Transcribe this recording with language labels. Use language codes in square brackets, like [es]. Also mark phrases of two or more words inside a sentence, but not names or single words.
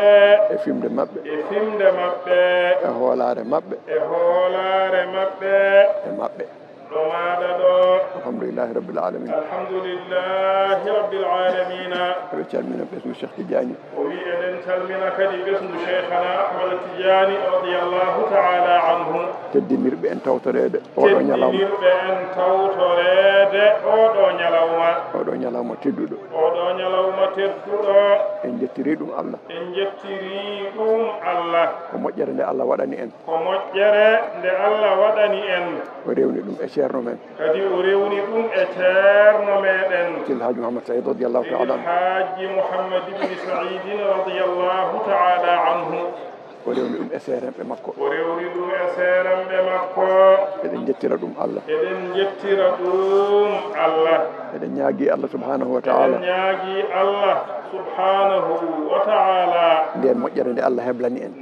[ff] e fimde maɓɓe e fimde maɓɓe e hoolare maɓɓe e hoolare maɓɓe e maɓɓe ɗo maɗa ɗo [ar] الحمد لله رب العالمين الحمد لله رب العالمين [ff] eɓe calmina ɓesgu Cheikh Tidiane o wi eɗen calmina kadi ɓesgu cheikhana Ahmad Tidiane [ar] رضي الله تعالى عنه [ff] teddinirɓe en tawtorede oɗo ñalawma teddinirɓe en tawtorede oɗo ñalawma oɗo ñalawma tedduɗo oɗo ñalawma tedduɗo en jettiri ɗum Allah en jettiri ɗum Allah ko moƴƴere nde Allah waɗani en ko moƴƴere nde Allah waɗani en o rewni ɗum e ceerno men kadi o rewni ɗum e ceerno meɗen [ar] Silhaji Mouhammad Saïd رضي الله تعالى عنه الحاج محمد بن سعيد رضي الله تعالى عنه [ff] o rewni ɗum e seeremɓe makko o rewni ɗum e seeremɓe makko eɗen jettira ɗum Allah eɗen jettira ɗum Allah eɗen ñaagui Allah [ar] سبحانه وتعالى [ff] eɗen ñaagui Allah [ar] سبحانه وتعالى [ff] nden moƴƴere nde Allah heblani en